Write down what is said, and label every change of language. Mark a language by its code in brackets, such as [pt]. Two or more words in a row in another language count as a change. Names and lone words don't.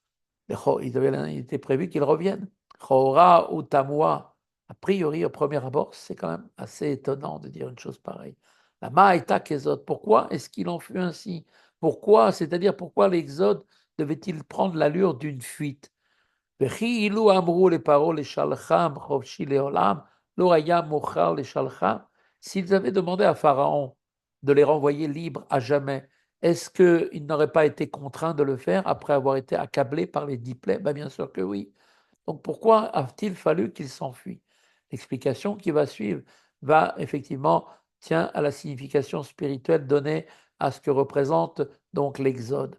[fr] Il était prévu qu'ils reviennent. [he] לכאורה הוא תמוה, [fr] a priori, au premier abord, c'est quand même assez étonnant de dire une chose pareille. [he] ולמה היתה כזאת, [fr] pourquoi est-ce qu'il en fut ainsi? Pourquoi, c'est-à-dire pourquoi l'exode devait-il prendre l'allure d'une fuite? [he] וכי אילו אמרו לפרעה לשלחם חופשי לעולם, לא היה מוכר לשלחם. [fr] S'ils avaient demandé à Pharaon de les renvoyer libres à jamais, est-ce qu'il n'aurait pas été contraint de le faire après avoir été accablé par les 10 plaies? Ben bien sûr que oui. Donc pourquoi a-t-il fallu qu'il s'enfuit? L'explication qui va suivre va effectivement tient à la signification spirituelle donnée à ce que représente donc l'Exode.